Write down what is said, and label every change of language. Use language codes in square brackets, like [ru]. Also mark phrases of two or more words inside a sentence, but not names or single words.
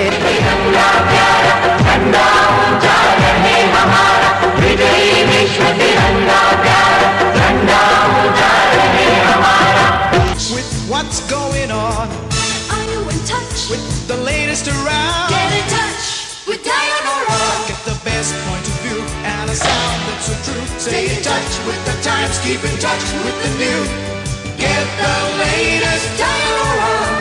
[hi] तिरंगा प्यारा, झंडा ऊंचा रहे हमारा. विजयी विश्व तिरंगा प्यारा, झंडा ऊंचा रहे हमारा. [en] With what's going on? Are you in touch with the latest around? Get in touch with Diana Ross. Get the best point of view and a sound that's so true. Stay in touch with the times, keep in touch with the new. Get the latest Diana Ross.